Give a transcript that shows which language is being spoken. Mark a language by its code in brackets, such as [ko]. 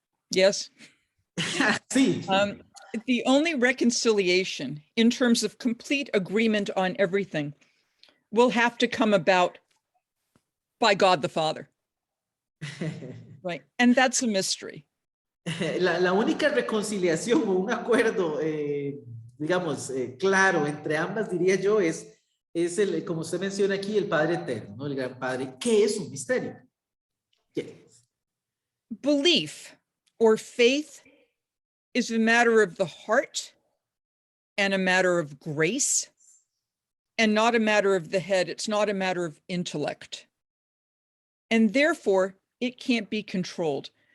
[en] Yes. [es] Sí. [en] The only reconciliation in terms of complete agreement on everything will have to come about by God the Father. Right. And that's a mystery. [es] La única reconciliación o un acuerdo, digamos, claro entre ambas, diría yo, es es el, como usted menciona aquí, el Padre Eterno, ¿no? El Gran Padre. ¿Qué es un misterio? ¿Qué es? [en] Belief or faith is a matter of the heart and a matter of grace and not a matter of the head. It's not a matter of intellect. And therefore, it can't be controlled.